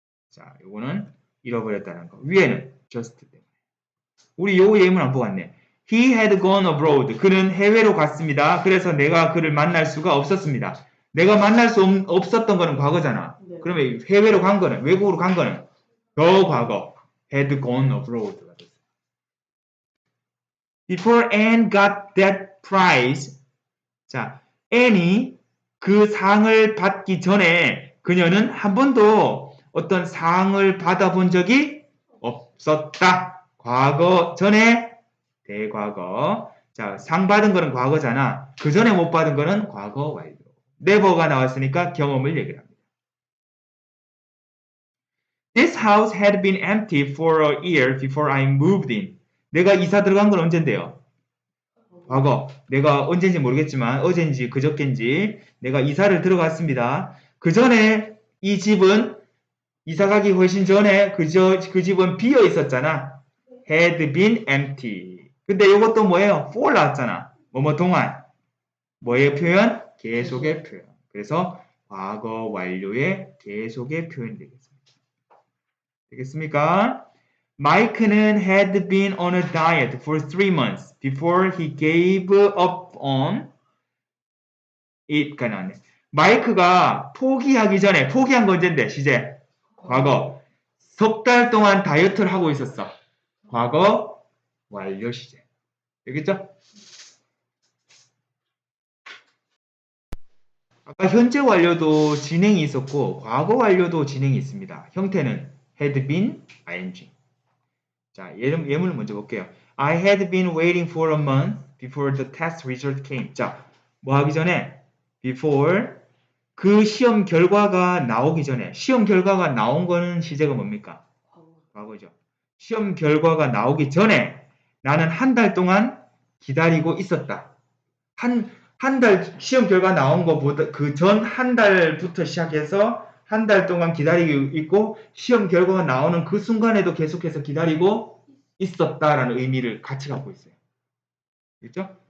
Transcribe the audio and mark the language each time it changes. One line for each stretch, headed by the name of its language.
Korean: 자, 요거는 잃어버렸다는 거. 위에는 just 때문에. 우리 요 예문 안 보고 왔네.
English: He had gone abroad.
Korean: 그는 해외로 갔습니다. 그래서 내가 그를 만날 수가 없었습니다. 내가 만날 수 없었던 거는 과거잖아. 네. 그러면 해외로 간 거는, 외국으로 간 거는 더 과거.
English: had gone abroad가 됐어요. Before Anne got that prize.
Korean: 자, Anne이 그 상을 받기 전에 그녀는 한 번도 어떤 상을 받아본 적이 없었다. 과거 전에 대과거. 자, 상 받은 거는 과거잖아. 그 전에 못 받은 거는 과거 완료. never가 나왔으니까 경험을 얘기를 합니다.
English: This house had been empty for a year before I moved in.
Korean: 내가 이사 들어간 건 언젠데요? 과거. 내가 언젠지 모르겠지만 어젠지 그저께인지 내가 이사를 들어갔습니다. 그 전에 이 집은 이사 가기 훨씬 전에 그 집은 비어 있었잖아.
English: had been empty.
Korean: 근데 이것도 뭐예요? for 나왔잖아. 뭐뭐 동안. 뭐의 표현? 계속의 표현. 그래서 과거 완료의 계속의 표현이 되겠습니다. 되겠습니까?
English: 마이크는 had been on a diet for 3 months before he gave up on it가 나왔네.
Korean: 마이크가 포기하기 전에, 포기한 건 언젠데, 시제? 과거. 석 달 동안 다이어트를 하고 있었어. 과거 완료 시제. 되겠죠? 아까 현재 완료도 진행이 있었고 과거 완료도 진행이 있습니다. 형태는 had been, ing. 자, 예문을 먼저 볼게요.
English: I had been waiting for a month before the test result came.
Korean: 자, 뭐 하기 전에? before 그 시험 결과가 나오기 전에. 시험 결과가 나온 거는 시제가 뭡니까? 과거죠. 시험 결과가 나오기 전에 나는 한 달 동안 기다리고 있었다. 한 달 시험 결과 나온 것보다 그 전 한 달부터 시작해서 한 달 동안 기다리고 있고 시험 결과가 나오는 그 순간에도 계속해서 기다리고 있었다라는 의미를 같이 갖고 있어요. 그렇죠?